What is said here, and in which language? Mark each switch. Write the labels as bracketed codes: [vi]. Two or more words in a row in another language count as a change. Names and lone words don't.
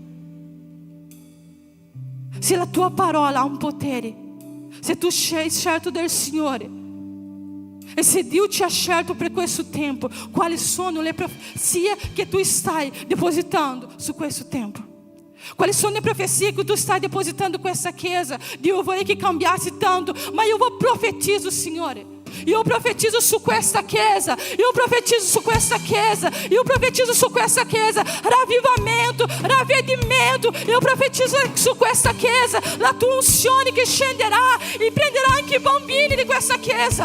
[it] Se la tua parola ha un potere, se tu sei scelto del Signore, e se Dio ti ha scelto per questo tempo, quali sono le profezie che tu stai depositando su questo tempo? Quali sono le profezie che tu stai depositando in questa chiesa? Dio, eu vorrei che cambiasse tanto, ma [pt] eu vou profetizo, [it] Signore. Io profetizzo su questa chiesa, io profetizzo su questa chiesa, io profetizzo su questa chiesa ravvivamento, ravvedimento. Io profetizzo su questa chiesa la tua unzione che scenderà e prenderà anche i bambini di questa chiesa.